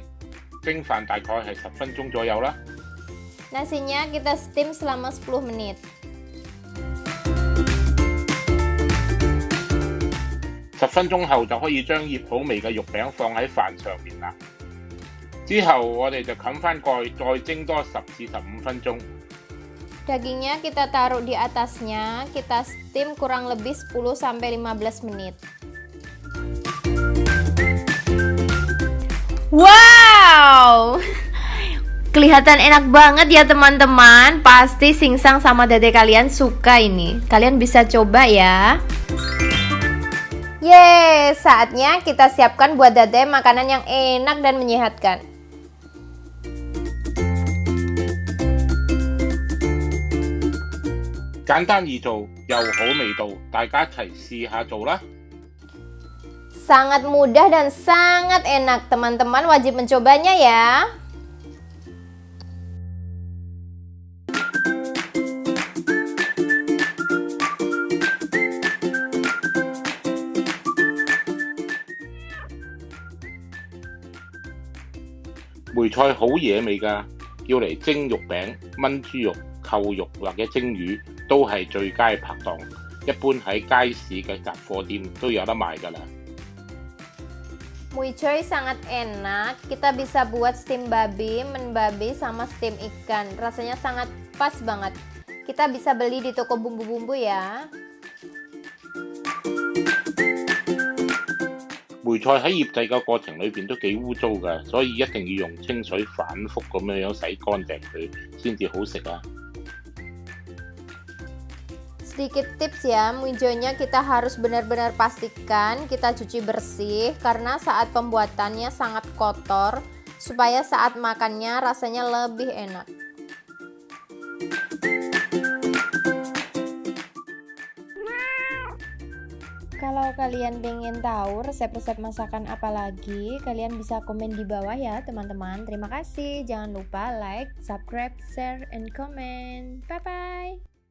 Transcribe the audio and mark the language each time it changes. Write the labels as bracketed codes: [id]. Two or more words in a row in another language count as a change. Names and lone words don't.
[yue] 蒸飯大概係10分鐘左右啦。 [id] Nasinya kita steam selama 10 menit. [yue] 10 分鐘後就可以將醃好味嘅肉餅放喺飯上面啦。之後我哋就冚翻蓋，再蒸多10至15分鐘。 [id] Dagingnya kita taruh di atasnya, kita steam kurang lebih 10 sampai 15 menit. Wow! Kelihatan enak banget ya teman-teman. Pasti Singsang sama Dede kalian suka ini. Kalian bisa coba ya. Yeay, saatnya kita siapkan buat Dede makanan yang enak dan menyehatkan. [yue] 簡單易做又好味道，大家一齊試下做啦。 [id] Sangat mudah dan sangat enak, teman-teman wajib mencobanya ya. [yue] 梅菜好惹味㗎，要嚟蒸肉餅、炆豬肉、扣肉或者蒸魚都係最佳拍檔。一般喺街市嘅雜貨店都有得賣㗎啦。 [id] Mui choy sangat enak, kita bisa buat steam babi, menbabi, sama steam ikan. Rasanya sangat pas banget. Kita bisa beli di toko bumbu-bumbu ya. [yue] 梅菜喺醃製嘅過程裏邊都幾污糟㗎，所以一定要用清水反覆咁樣洗乾淨佢，先至好食啊！ [id] Sedikit tips ya, mui choy-nya kita harus benar-benar pastikan kita cuci bersih karena saat pembuatannya sangat kotor supaya saat makannya rasanya lebih enak. Kalau kalian pengen tahu resep-resep masakan apa lagi, kalian bisa komen di bawah ya teman-teman. Terima kasih, jangan lupa [en] like, subscribe, share, and comment. Bye-bye!